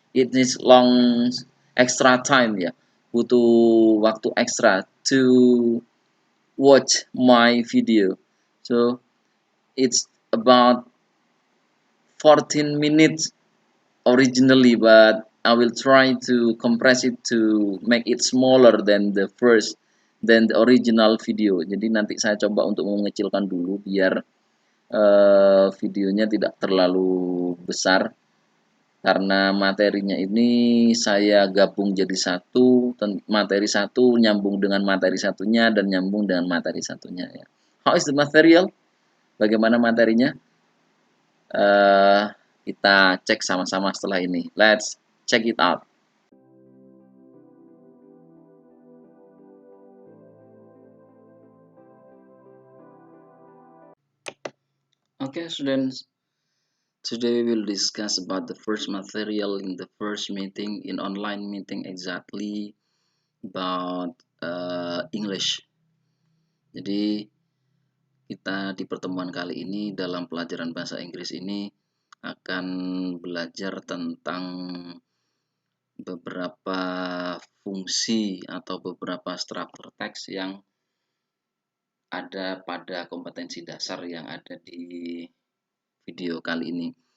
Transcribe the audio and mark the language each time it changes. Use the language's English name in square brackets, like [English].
[English] It needs long extra time ya. [Indonesian] Butuh waktu ekstra [English] to watch my video. So it's about 14 minutes originally, but I will try to compress it to make it smaller than the original video. [Indonesian] Jadi nanti saya coba untuk mengecilkan dulu biar videonya tidak terlalu besar, karena materinya ini saya gabung jadi satu, materi satu nyambung dengan materi satunya dan nyambung dengan materi satunya ya. [English] How is the material? [Indonesian] Bagaimana materinya? Kita cek sama-sama setelah ini. [English] Let's check it out. Okay, students. Today we will discuss about the first material in the first meeting, in online meeting, exactly about English. [Indonesian] Jadi kita di pertemuan kali ini dalam pelajaran bahasa Inggris ini akan belajar tentang beberapa fungsi atau beberapa struktur teks yang ada pada kompetensi dasar yang ada di video kali ini.